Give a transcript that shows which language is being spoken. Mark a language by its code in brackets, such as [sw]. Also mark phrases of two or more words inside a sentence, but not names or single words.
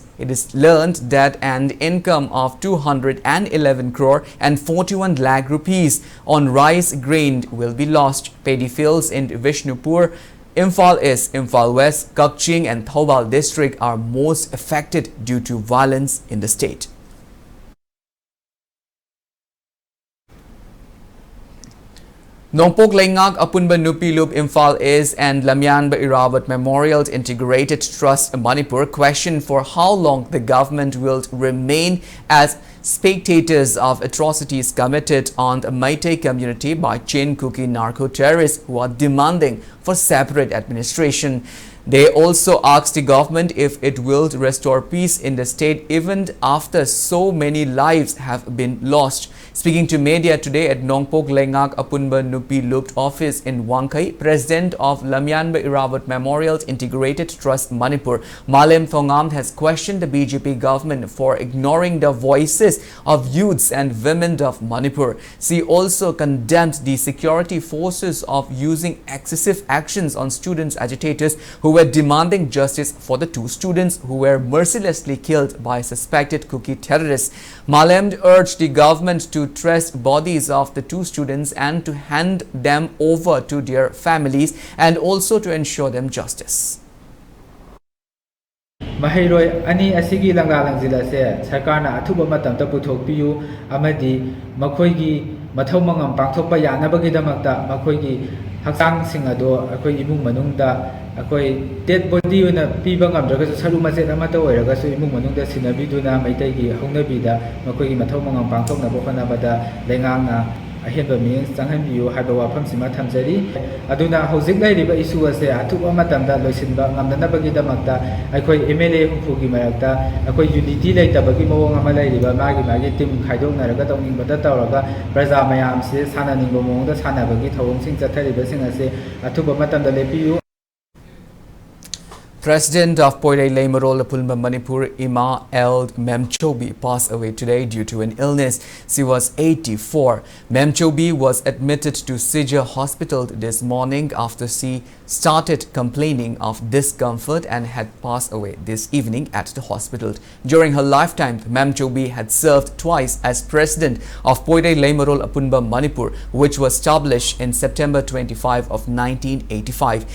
[en] It is learned that an income of 211 crore and 41 lakh rupees on rice grain will be lost. Paddy fields in Vishnupur, Imphal East, Imphal West, Kakching and Thoubal district are most affected due to violence in the state. Nongpok Laingak Apunba Nupilup Imphal East and Lamyanba Irawat Memorial Integrated Trust Manipur questioned for how long the government will remain as spectators of atrocities committed on the Meitei community by chain cookie narco-terrorists who are demanding for separate administration. They also asked the government if it will restore peace in the state even after so many lives have been lost. Speaking to media today at Nongpok Laingak Apunba Nupi Lupt office in Wangkai, President of Lamyanba Irawat Memorial Integrated Trust Manipur, Malem Thongam, has questioned the BJP government for ignoring the voices of youths and women of Manipur. She also condemned the security forces of using excessive actions on students agitators who were demanding justice for the two students who were mercilessly killed by suspected cookie terrorists. Malem urged the government to trace bodies of the two students and to hand them over to their families and also to ensure them justice. [mni] Mahiroi ani asigi langlalangzila se sarkarna athuba matamta puthokpiyu amadi makhoigi mathau mangam pangthokpa yanabagidamata makhoigi haksang sing ado akoi imung manungda akoi [en] dead body [mni] una piba ngamdraga saru maset amata oiraga su imung manungda sinabiduna maitegi hongnabida makhoigi mathau mangam pangthokna bokanabada lengangna ahenba mi changhanbiyu haiba wafam sima thamjari aduna hojik lairiba issue ase athuba matamda loisinba ngamdanabagi damakta akoi MLA hufugi marakta akoi unity leitabagi mawong ama lairiba magi team khaidoknaraga tawningbada tawraga praja mayam se sananingbo mawongda sanabagi thawong sing chathariba sing ase athuba matamda lepiyu. [en] President of Poire Leimarol Apulma Manipur Ima Eld Memchobi passed away today due to an illness. She was 84. Memchobi was admitted to Sija Hospital this morning after she started complaining of discomfort and had passed away this evening at the hospital. During her lifetime, Memchobi had served twice as president of Poire Leimarol Apulma Manipur, which was established in September 25 of 1985.